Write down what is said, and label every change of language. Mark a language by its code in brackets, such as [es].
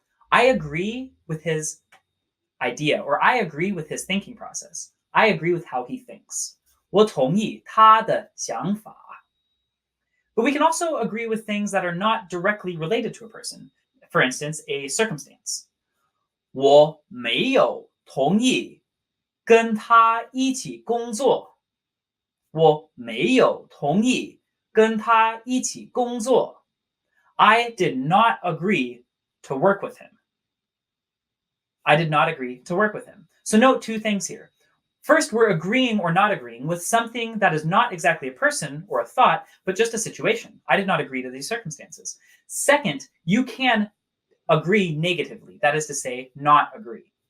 [en] I agree with his idea, or I agree with his thinking process. I agree with how he thinks. 我同意他的想法. But we can also agree with things that are not directly related to a person. For instance, a circumstance. [zh] 我没有同意跟他一起工作。我没有同意跟他一起工作。 [en] I did not agree to work with him. I did not agree to work with him. So note two things here. First, we're agreeing or not agreeing with something that is not exactly a person or a thought, but just a situation. I did not agree to these circumstances. Second, you can agree negatively, that is to say, not agree.